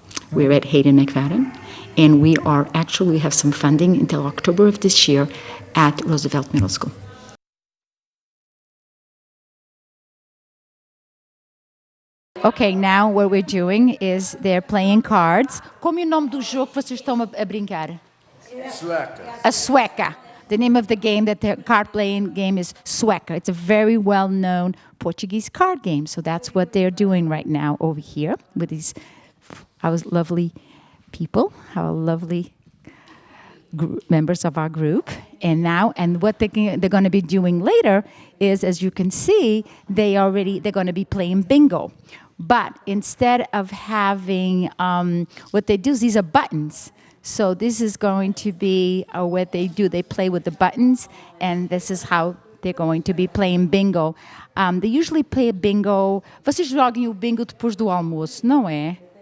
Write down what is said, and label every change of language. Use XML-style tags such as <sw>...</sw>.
<en>We're at Hayden McFadden. And we have some funding until October of this year at Roosevelt Middle School. Ok, now what we're doing is they're playing cards.</en> <pt>Como é o nome do jogo que vocês estão a brincar? Sueca. A sueca.</pt> <en>The name of the game, the card-playing game is sueca. It's a very well-known Portuguese card game. So that's what they're doing right now over here with our lovely people, our lovely members of our group. And what they're going to be doing later is, as you can see, they're going to be playing bingo. But instead of having, what they do is these are buttons. So this is going to be what they do. They play with the buttons, and this is how they're going to be playing bingo. They usually play bingo.</en> <pt>Vocês jogam o bingo depois do almoço, não é?</pt>